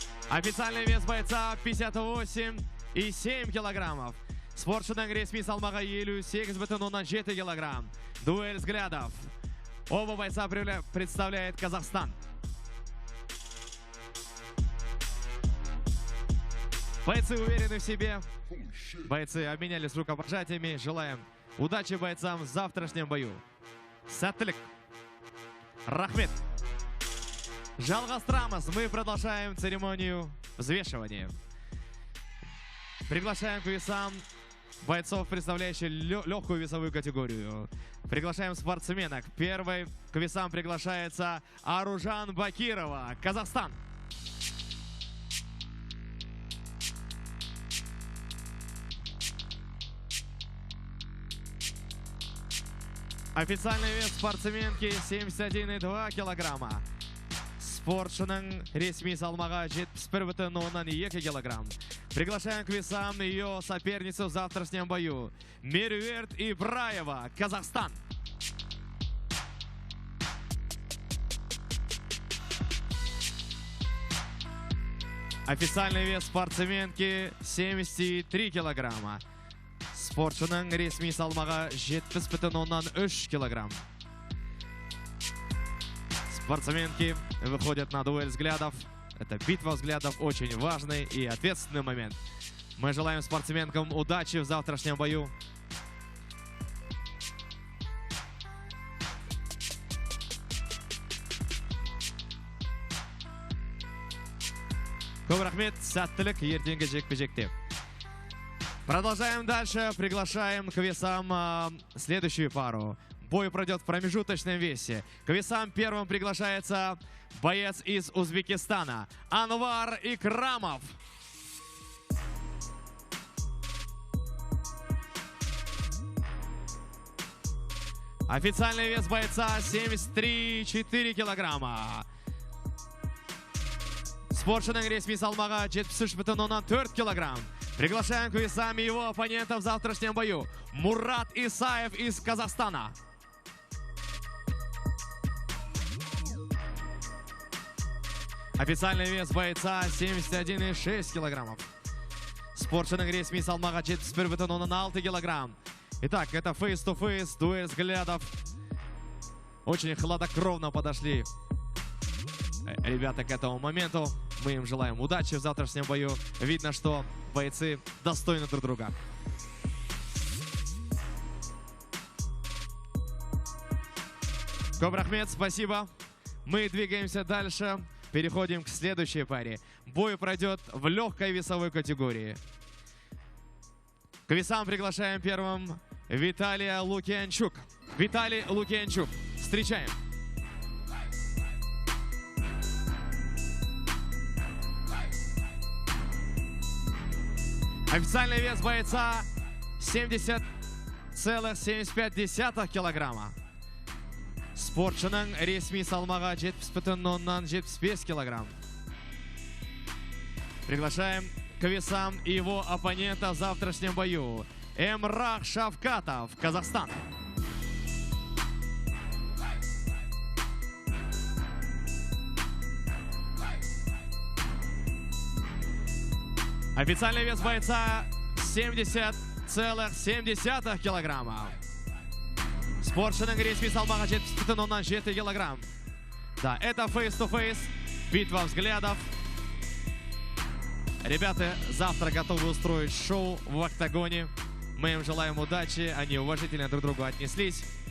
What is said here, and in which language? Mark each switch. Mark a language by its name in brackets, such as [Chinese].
[Russian] Официальный вес бойца 58,7 килограммов. [Kazakh] Спортшының ресми салмағы 58,7 килограмм. [Russian] Дуэль взглядов. Оба бойца представляет Казахстан. Бойцы уверены в себе. Бойцы обменялись рукопожатиями. Желаем удачи бойцам в завтрашнем бою. [Kazakh] Сәттілік. Рахмет. Жалғастырамыз. [Russian] Мы продолжаем церемонию взвешивания. Приглашаем к весам бойцов, представляющих легкую весовую категорию. Приглашаем спортсменок. Первой к весам приглашается Аружан Бакирова, Казахстан. Официальный вес спортсменки 71,2 килограмма. [Kazakh] Спортшының ресми салмағы 71,2 килограмм. [Russian] Приглашаем к весам ее соперницу в завтрашнем бою. Меруерт Ибраева, Казахстан. Официальный вес спортсменки 73 килограмма. [Kazakh] Спортшының ресми салмағы 70,3 килограмм. [Russian] Спортсменки выходят на дуэль взглядов. Это битва взглядов, очень важный и ответственный момент. Мы желаем спортсменкам удачи в завтрашнем бою. [Kazakh] Көп рахмет, сәттілік, ертеңгі жекпе-жекте. [Russian] Продолжаем дальше, приглашаем к весам следующую пару. Бой пройдет в промежуточном весе. К весам первым приглашается боец из Узбекистана Анвар Икрамов. Официальный вес бойца 73,4 килограмма. [Kazakh] Спортшының ресми салмағы 73,4 килограмм. [Russian] Приглашаем к весам его оппонента в завтрашнем бою. Мурат Исаев из Казахстана. Официальный вес бойца 71,6 килограммов. [Kazakh] Спортшының ресми салмағы 71,6 килограмм. [Russian] Итак, это фейс-то-фейс, дуэль взглядов. Очень хладнокровно подошли ребята к этому моменту. Мы им желаем удачи в завтрашнем бою. Видно, что бойцы достойны друг друга. [Kazakh] Көп рахмет, [Russian] спасибо. Мы двигаемся дальше. Переходим к следующей паре. Бой пройдет в легкой весовой категории. К весам приглашаем первым Виталия Лукьянчук. Виталий Лукьянчук. Встречаем. Официальный вес бойца 70,75 килограмма. [Kazakh] Спортшының ресми салмағы 70,75 килограмм. [Russian] Приглашаем к весам его оппонента в завтрашнем бою. Эмрах Шавкатов, Казахстан. Официальный вес бойца 70,7 килограмма. [Kazakh] Спортшының ресми салмағы 70,7 килограмм. [Russian] Да, это face-to-face, битва взглядов. Ребята завтра готовы устроить шоу в октагоне. Мы им желаем удачи, они уважительно друг к другу отнеслись.